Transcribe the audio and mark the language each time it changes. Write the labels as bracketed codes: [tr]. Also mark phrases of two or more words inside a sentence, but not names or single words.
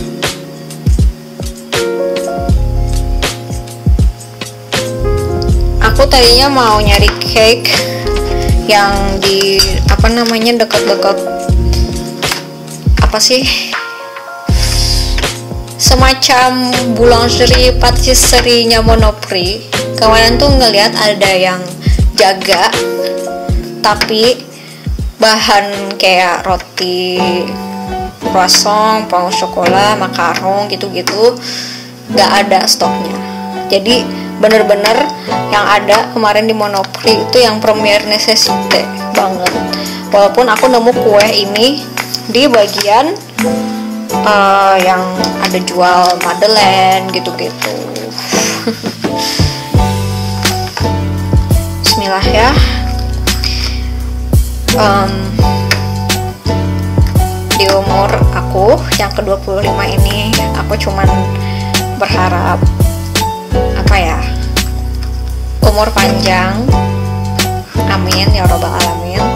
[id] Aku tadinya mau nyari cake yang di dekat-dekat semacam [fr] boulangerie patisserie- [id] nya Monoprix. Kemarin tuh ngeliat ada yang jaga, tapi bahan kayak roti, [fr] croissant, pain au chocolat, [id] makaron gitu-gitu gak ada stoknya. Jadi bener-bener yang ada kemarin di Monoprix itu yang [fr] première nécessité [id] banget. Walaupun aku nemu kue ini di bagian yang ada jual madeleine gitu-gitu. Bismillah ya. Di umur aku yang ke-25 ini, aku cuman berharap umur panjang, [ar] آمين يا رب العالمين.